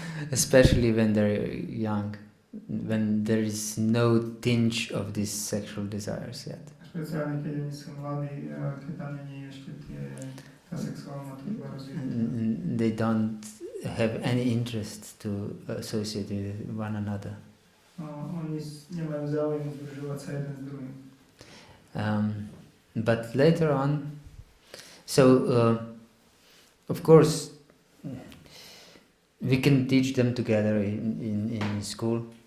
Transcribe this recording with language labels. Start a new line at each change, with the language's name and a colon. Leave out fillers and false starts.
English: Especially when they're young, when there is no tinge of these sexual desires yet.
Slovak: Špeciálne keď oni sú mladí, keď tam nie je ešte tá sexuálna túžba rozvinutá.
English: They don't have any interest to associate with one another.
Slovak: Oni nemajú záujem združovať sa jeden s druhým.
English: But later on, so of course we can teach them together in school.